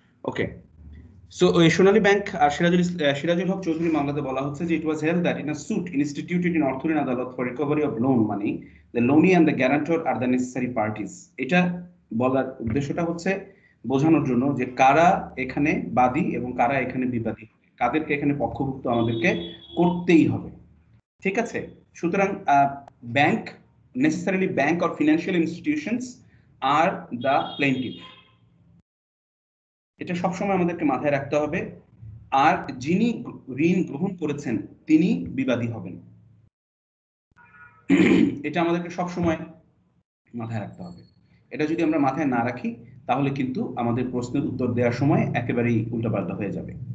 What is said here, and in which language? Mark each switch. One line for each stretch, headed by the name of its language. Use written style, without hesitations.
English: Okay. So Sonali Bank Shirajul Haq Choudhury
Bangla: মামলাতে বলা হচ্ছে যে
English: it was held that in a suit instituted in Orthurin Adalat for recovery of loan money, the loanee and the guarantor are the necessary parties.
Bangla: এটা বলার উদ্দেশ্যটা হচ্ছে বোঝানোর জন্য যে কারা এখানে বাদী এবং কারা এখানে বিবাদী, কাদেরকে এখানে পক্ষভুক্ত আমাদেরকে করতেই হবে। ঠিক আছে? সুতরাং bank,
English: necessarily bank or financial institutions are the plaintiff.
Bangla: এটা সবসময় আমাদেরকে মাথায় রাখতে হবে। আর যিনি ঋণ গ্রহণ করেছেন তিনি বিবাদী হবেন, এটা আমাদেরকে সবসময় মাথায় রাখতে হবে। এটা যদি আমরা মাথায় না রাখি তাহলে কিন্তু আমাদের প্রশ্নের উত্তর দেওয়ার সময় একেবারেই উল্টাপাল্টা হয়ে যাবে।